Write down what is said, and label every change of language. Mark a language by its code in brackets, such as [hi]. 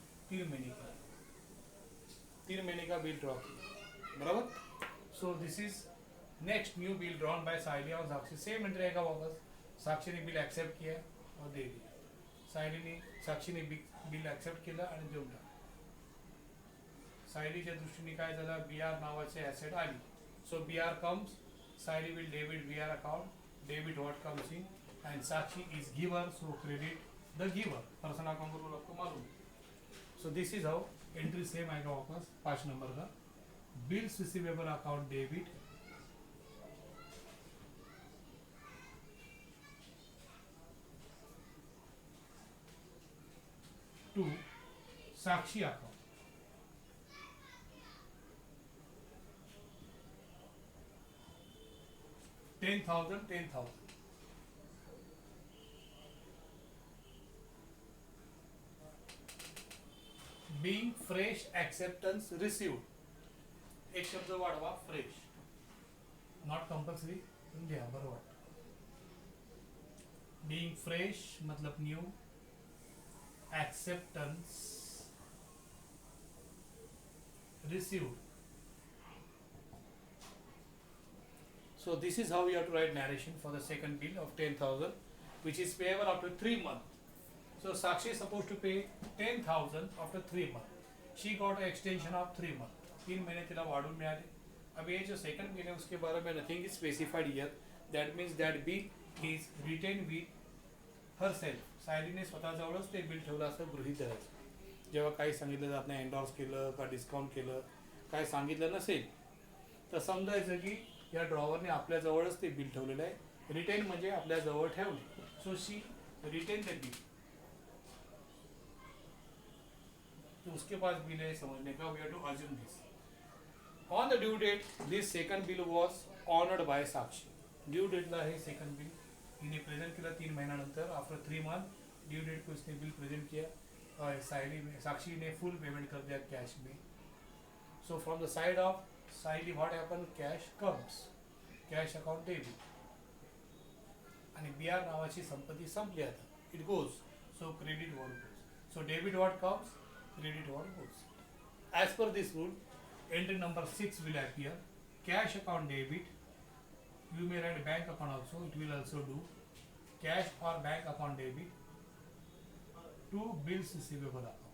[hi] 3 महीने का, 3 महीने का बिल ड्रॉ किया, बराबर. [en] So this is next new bill drawn by Sayali on Sakshi. [hi] Same entry आएगा वापस. साक्षी ने बिल एक्सेप्ट किया और दे दिया. [mr] साक्षी ने बिल एक्सेप्ट केलं आणि देऊन टाकलं. सायलीच्या दृष्टीने काय झालं, बी आर नावाचे ॲसेट आली. [en] So B R comes, Sayali will debit B R account, debit what comes in, and Sakshi is giver, so credit the giver. [hi] Person account को आपको मालूम. [en] so this is how [hi] entry same आएगा वापस 5 number का. [en] Bills receivable account debit to Sakshi account. 10,000, 10,000. Being fresh acceptance received. [mr] एक शब्द वाढवा, फ्रेश. [en] not compulsory, [mr] द्या बरोबर. [en] Being fresh [hi] मतलब new, [en] acceptance received. So this is how we have to write narration for the second bill of 10,000, which is payable after 3 months. So Sakshi is supposed to pay 10,000 after 3 months. She got an extension of 3 months. [mr] 3 महीने तिला वाढून मिळाले. [hi] अब ये जो second bill है उसके बारे में [en] nothing is specified here. That means that bill is retained with herself. [mr] सायलीने स्वतःजवळच ते बिल ठेवलं असं गृहीत धरायचं. जेव्हा काही सांगितलं जात नाही, एंडॉर्स केलं का डिस्काउंट केलं, काय सांगितलं नसेल तर समजायचं की या ड्रॉवरने आपल्या जवळच ते बिल ठेवलेलं आहे. रिटेन म्हणजे आपल्या जवळ ठेवले. [en] So she retain the bill. [hi] तो उसके पास बिल है समझने का. [en] We have to assume this. On the due date this second bill was honoured by Sakshi. [mr] Due डेटला हे सेकंड बिल हिने प्रेझेंट केलं 3 महिन्यानंतर. [hi] आफ्टर 3 मंथ ड्यू डेट को इसने बिल प्रेजेंट किया. साक्षी ने फुल पेमेंट कर दिया कैश में. [en] So from the side of Sayali what happen, cash comes, cash account debit. [mr] आणि बी आर नावाची संपत्ती संपली आता. [en] It goes. So credit what goes. So debit what comes, credit what goes. As per this rule, entry number 6 will appear. Cash account debit. You may write bank account also. It will also do. cash or bank account debit to bills receivable account.